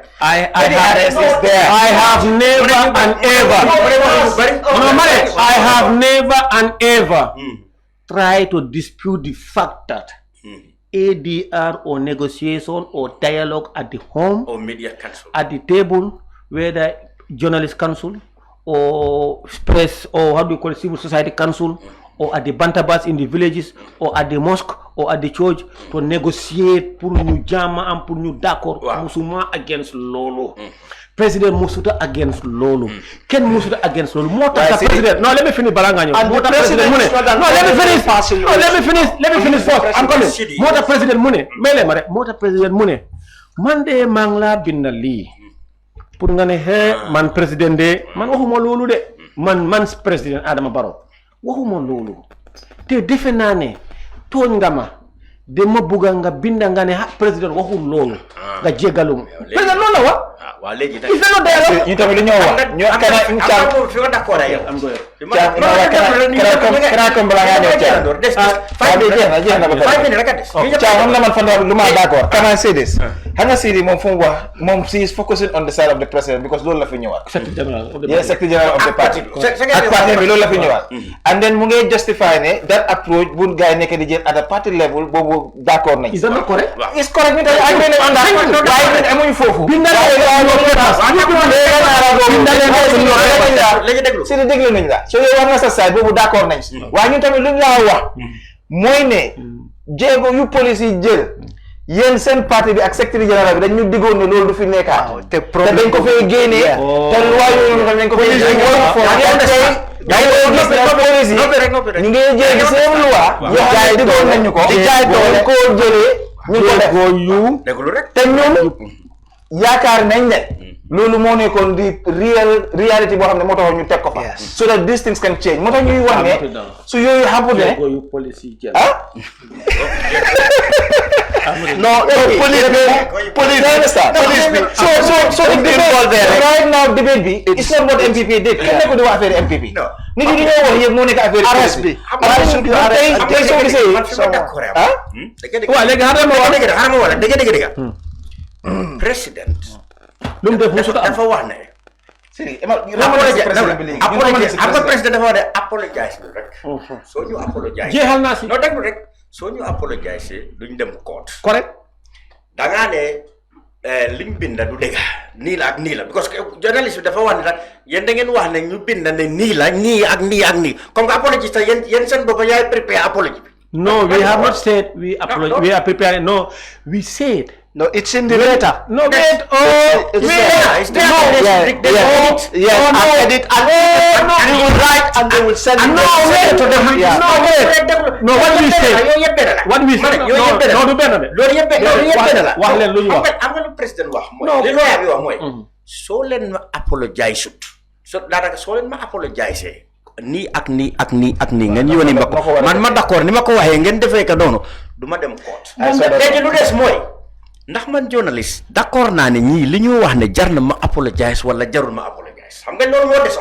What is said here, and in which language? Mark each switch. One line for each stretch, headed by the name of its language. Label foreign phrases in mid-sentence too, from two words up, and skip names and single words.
English: I have never and ever tried to dispute the fact that ADR or negotiation or dialogue at the home or media council at the table, whether journalist council or press or how do you call it, civil society council, or at the bantabas in the villages, or at the mosque, or at the church to negotiate
Wolof: pour ñu jàmm am pour ñu d'accord. Musuma against loolu. President Musuta against loolu. Ken Musuta against loolu. Moo tax president.
English: No, let me finish
Wolof: balaa nga ñëw. Moo tax president mu ne.
English: No, let me finish first. I'm coming.
Wolof: Moo tax president mu ne. May leen ma rek. Moo tax president mu ne. Man de maa ngi laa bindal lii. Pour nga ne man président de man waxuma loolu de man président Adama Barrow waxuma loolu te defe naa ne tooñ nga ma de ma bugga nga binda nga ne président waxul loolu nga jégalum président loolu la wax waa léegi
French: il fait no dialogue
Wolof: ñu tamit lu ñoo wax ñu kana ñu am fi nga d'accord yow am go kana comme bala nga ñëw jeex na ba xam na man fan lu ma d'accord
English: can I say this
Wolof: hanga Seedy moom fu mu wax moom
English: she is focusing on the side of the president
Wolof: because loolu la fi ñëwaat
English: secretary general of the party
Wolof: ak parti bi loolu la fi ñëwaat
English: and then
Wolof: mu ngi justify ne
English: that approach
Wolof: bu gars yi nekk di jël
English: at a party level
Wolof: boobu d'accord nañ
English: is that not correct is correct
Wolof: ñu tay ak ñu waaye amuñ foofu léegi déglu si déglu nañ la so yow war nga sa side boobu d'accord nañ si waaye ñun tamit lu ñu la wax mooy ne jéego yu police yi jël yéen seen parti bi ak secrétaire général bi dañ ñu diggoon ne loolu du fi nekkaat te dañ ko fay génnee te loi yooyu dañ ko fay ñu ngi jël di seen loi yoo xam ne diggoon nañ ñu ko dañ koo jëlee ñu ko def te ñun yaakaar nañ ne loolu moo nekkoon di reality boo xam ne moo tax ñu teg ko fa
English: so that these things can change
Wolof: moo tax ñuy wax ne su yooyu xamul ne no police
English: so right now
Wolof: debate bi
English: it's not what MPP did
Wolof: kenn nekk di wax affaire MPP nit ñi ñoo wax yëpp moo nekk affaire arrest bi tey soo gisee waaw léegi xaaral ma wala dëgg président lu mu def musuta am dafa wax ne President dafa de apologize rek. So ñu apologize. Jeexal naa si. No déglu rek. So ñu apologize duñ dem court.
English: Correct.
Wolof: Da nga ne liñ binda du dëgg nii la because journalist bi dafa wax ne rek yéen da ngeen wax ne ñu binda ne nii la nii ak nii comme que apology ta yéen seen bopp yaay prepare apology bi.
English: No, we have not said we apologize. We are preparing. No, we said. No, it's in the letter. No, wait. Oh, it's I edit and they will write and they will send it. No, wait. No, what do we say? What do we say? No, do better.
Wolof: Wax leen lu ñu wax. am nga lu président wax mooy li lawyer bi wax mooy soo leen ma apologize so daanaka soo leen ma apologize nii ak nii ngeen yónni ma ko man ma d'accord ni ma ko waxee ngeen defee ka noonu du ma dem court léegi lu des mooy ndax man journaliste d'accord naa ne ñii li ñu wax ne jar na ma apologize wala jarul ma apologize xam nga loolu moo des